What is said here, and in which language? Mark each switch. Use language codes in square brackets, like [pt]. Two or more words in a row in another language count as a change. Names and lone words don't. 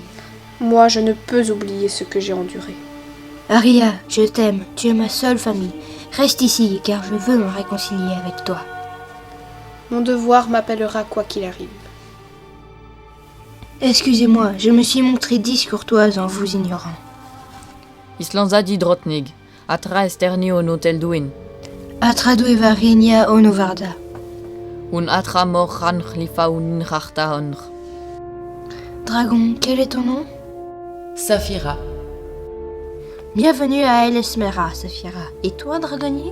[fr] Moi, je ne peux oublier ce que j'ai enduré. Arya, je t'aime, tu es ma seule famille. Reste ici, car je veux me réconcilier avec toi. Mon devoir m'appellera quoi qu'il arrive. Excusez-moi, je me suis montrée discourtoise en vous ignorant. Islan Zadi Drotnig, atra esterni on hotel duin, Atradueva Renia Onovarda. un atra morchan chlifaun chartahonr. Dragon, quel est ton nom? Saphira. Bienvenue à El Esmera, Saphira. Et toi, dragonnier?